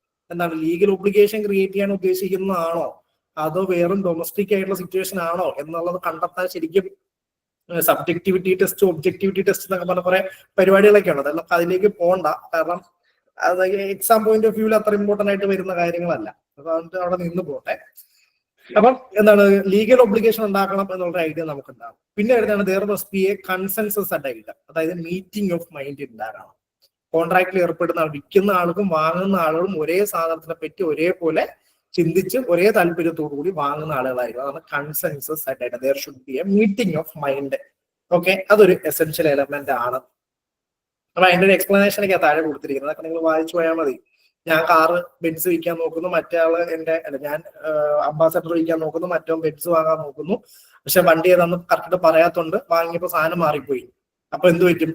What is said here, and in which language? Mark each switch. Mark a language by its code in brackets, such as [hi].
[ml] എന്താണ് legal obligation create ചെയ്യാൻ ഉദ്ദേശിക്കുന്നതാണോ അതോ വേറും ഡൊമസ്റ്റിക് ആയിട്ടുള്ള സിറ്റുവേഷൻ ആണോ എന്നുള്ളത് കണ്ടെത്താൻ ശരിക്കും സബ്ജക്ടിവിറ്റി ടെസ്റ്റ്, ഒബ്ജക്ടിവിറ്റി ടെസ്റ്റ് എന്നൊക്കെ പറഞ്ഞ കുറെ പരിപാടികളൊക്കെ ഉണ്ട്. അതെല്ലാം അതിലേക്ക് പോകണ്ട. കാരണം അത് എക്സാം പോയിന്റ് ഓഫ് വ്യൂവിൽ അത്ര ഇമ്പോർട്ടന്റ് ആയിട്ട് വരുന്ന കാര്യങ്ങളല്ല. അതുകൊണ്ട് അവിടെ നിന്ന് പോട്ടെ. അപ്പം എന്താണ് ലീഗൽ ഒബ്ലിഗേഷൻ ഉണ്ടാക്കണം എന്നുള്ള ഐഡിയ നമുക്ക് ഉണ്ടാകും. പിന്നെ വരുന്നതാണ് [en] there must be a consensus at idea. [ml] അതായത് മീറ്റിംഗ് ഓഫ് മൈൻഡ് ഉണ്ടാകണം. കോൺട്രാക്റ്റിൽ ഏർപ്പെടുന്ന വിൽക്കുന്ന ആളുകളും വാങ്ങുന്ന ആളുകളും ഒരേ സാധനത്തിനെ പറ്റി ഒരേപോലെ ചിന്തിച്ച് ഒരേ താല്പര്യത്തോടു കൂടി വാങ്ങുന്ന ആളുകളായിരിക്കും. അതാണ് consensus at idea. [en] there should be a meeting of mind. [ml] Okay, അതൊരു എസെൻഷ്യൽ എലമെന്റ് ആണ്. അപ്പൊ അതിന്റെ ഒരു എക്സ്പ്ലനേഷൻ ഒക്കെ താഴെ കൊടുത്തിരിക്കുന്നത്. അതൊക്കെ നിങ്ങൾ വായിച്ചു പോയാൽ മതി. ഞാൻ കാറ് ബെൻസ് വിൽക്കാൻ നോക്കുന്നു, മറ്റേ ആള് ഞാൻ അംബാസഡർ വിൽക്കാൻ നോക്കുന്നു, മറ്റോ ബെൻസ് വാങ്ങാൻ നോക്കുന്നു. പക്ഷെ വണ്ടി ഏതാന്ന് കറക്റ്റ് പറയാത്തോണ്ട് വാങ്ങിയപ്പോ സാധനം മാറിപ്പോയി. അപ്പൊ എന്ത് പറ്റും?